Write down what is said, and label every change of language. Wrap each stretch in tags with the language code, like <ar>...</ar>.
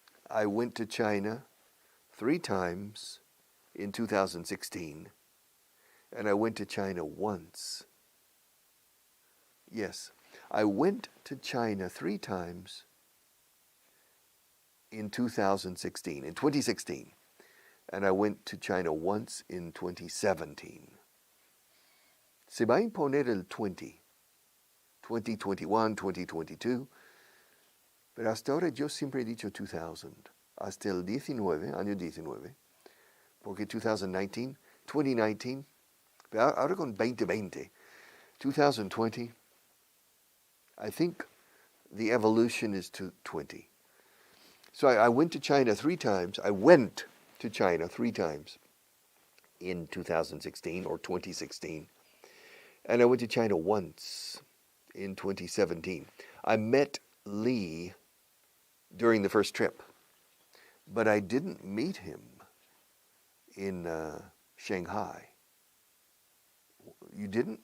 <en>I went to China 3 times in 2016, and I went to China once. Yes, I went to China 3 times in 2016, and I went to China once in 2017.</en> <es>Se va a imponer el 2021, 2022, pero hasta ahora yo siempre he dicho 2000, hasta el 19, año 19, porque 2019, pero ahora con 2020, 2020,</es> <en>I think the evolution is to 20. So I went to China 3 times. I went to China 3 times in 2016 or 2016. And I went to China once in 2017. I met Lee during the first trip, but I didn't meet him in Shanghai. You didn't?</en>